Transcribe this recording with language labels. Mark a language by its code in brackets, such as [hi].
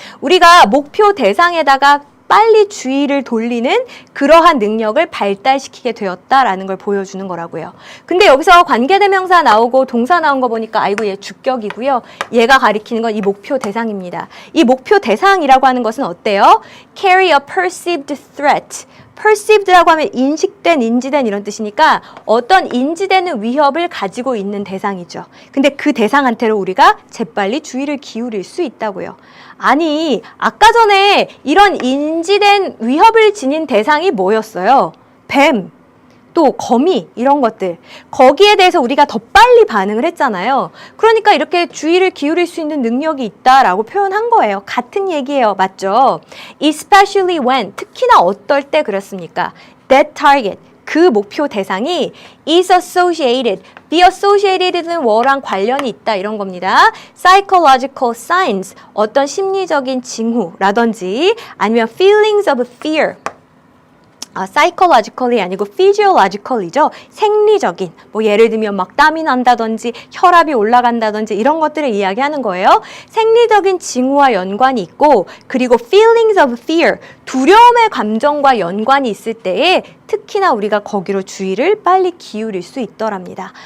[ko] 우리가 목표 대상에다가 빨리 주의를 돌리는 그러한 능력을 발달시키게 되었다라는 걸 보여주는 거라고요. 근데 여기서 관계대명사 나오고 동사 나온 거 보니까 아이고 얘 주격이고요. 얘가 가리키는 건 이 목표 대상입니다. 이 목표 대상이라고 하는 것은 어때요? [en] Carry a perceived threat. [ko] perceived라고 하면 인식된, 인지된 이런 뜻이니까 어떤 인지되는 위협을 가지고 있는 대상이죠. 근데 그 대상한테로 우리가 재빨리 주의를 기울일 수 있다고요. 아니, 아까 전에 이런 인지된 위협을 지닌 대상이 뭐였어요? 뱀, 또 거미 이런 것들. 거기에 대해서 우리가 더 빨리 반응을 했잖아요. 그러니까 이렇게 주의를 기울일 수 있는 능력이 있다라고 표현한 거예요. 같은 얘기예요. 맞죠? [en] Especially when, [ko] 특히나 어떨 때 그렇습니까? [en] That target, [ko] 그 목표 대상이 [en] is associated, [ko] be associated는 뭐랑 관련이 있다 이런 겁니다. [en] Psychological signs, [ko] 어떤 심리적인 징후라든지 아니면 [en] feelings of fear, [ko] psychologically 아니고 physiologically죠. 생리적인, 뭐 예를 들면 막 땀이 난다든지 혈압이 올라간다든지 이런 것들을 이야기하는 거예요. 생리적인 징후와 연관이 있고, 그리고 [en] feelings of fear, [ko] 두려움의 감정과 연관이 있을 때에 특히나 우리가 거기로 주의를 빨리 기울일 수 있더랍니다.